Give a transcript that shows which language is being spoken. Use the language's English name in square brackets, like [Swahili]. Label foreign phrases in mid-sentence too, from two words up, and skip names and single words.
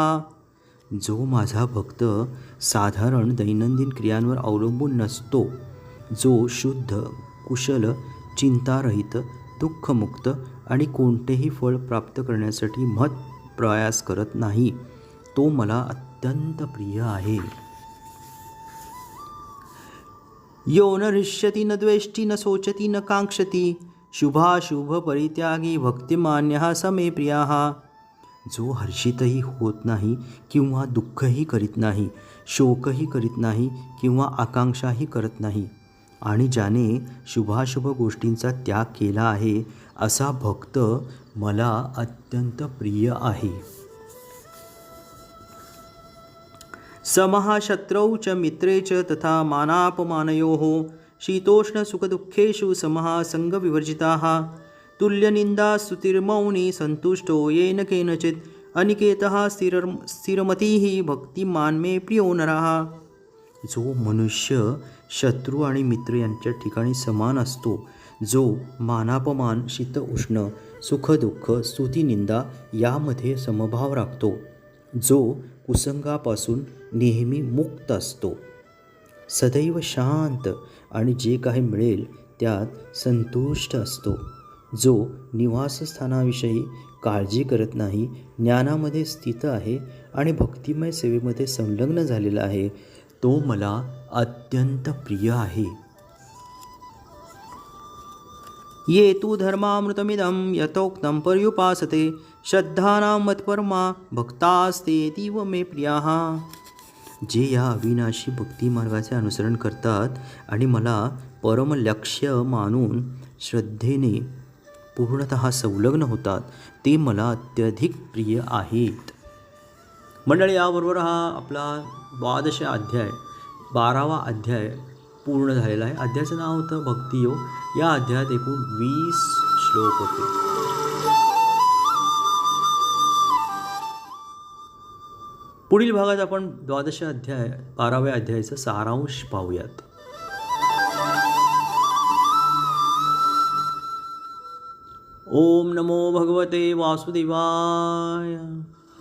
[Marathi] जो माझा भक्त साधारण दैनंदिन क्रियांवर अवलंबून नसतो, जो शुद्ध, कुशल, चिंतारहित, दुःखमुक्त आणि कोणतेही फळ प्राप्त करण्यासाठी प्रयास करत नाही, तो मला अत्यंत प्रिय आहे. [Sanskrit] यो न हृष्यति न द्वेष्टि न शोचति न कांक्षति शुभाशुभ परित्यागी भक्तिमान्यः समे प्रियः. [Marathi] जो हर्षितही होत नाही किंवा दुःखही करीत नाही, शोकही करीत नाही किंवा आकांक्षाही करत नाही आणि ज्याने शुभाशुभ गोष्टींचा त्याग केला आहे, असा भक्त मला अत्यंत प्रिय आहे. [Sanskrit] समः शत्रौ च मित्रे च तथा मानापमानयोः शीतोष्णसुखदुःखेषु समः संगविवर्जिताः तुल्यनिंदा स्तुतिर्मौनी संतुष्टो येन केनचित् अनिकेतः स्थिरमतिः भक्तिमान् मे प्रियो नरः. [Marathi] जो मनुष्य शत्रू आणि मित्र यांच्या ठिकाणी समान असतो, जो मानापमान, शीत उष्ण, सुखदुःख, स्तुतिनिंदा यामध्ये समभाव राखतो, जो कुसंगापासून नेहमी मुक्त असतो, सदैव शांत आणि जे काही मिळेल त्यात संतुष्ट असतो, जो निवासस्थानाविषयी काळजी करत नाही, ज्ञानामध्ये स्थित आहे आणि भक्तिमय सेवेमध्ये संलग्न झालेला आहे, तो मला अत्यंत प्रिय आहे. [Sanskrit] ये तु धर्मामृतमिदं यथोक्तं पर्युपासते श्रद्धानां मत्परमा भक्तास्तेतीव मे प्रियाः. [Marathi] जे या अविनाशी भक्तिमार्गाचे अनुसरण करतात आणि मला परमलक्ष्य मानून श्रद्धेने पूर्णतः संलग्न होतात ते मला अत्यधिक प्रिय आहेत. मंडळी, याबरोबर हा आपला 12 अध्याय 12वा अध्याय पूर्ण झालेला आहे. अध्यायाचं नाव होतं भक्तियोग. या अध्यायात एकूण 20 श्लोक होते. पुढील भागात आपण 12 अध्याय 12व्या अध्यायाचा सारांश पाहूयात. [Sanskrit] ओम नमो भगवते वासुदेवाय.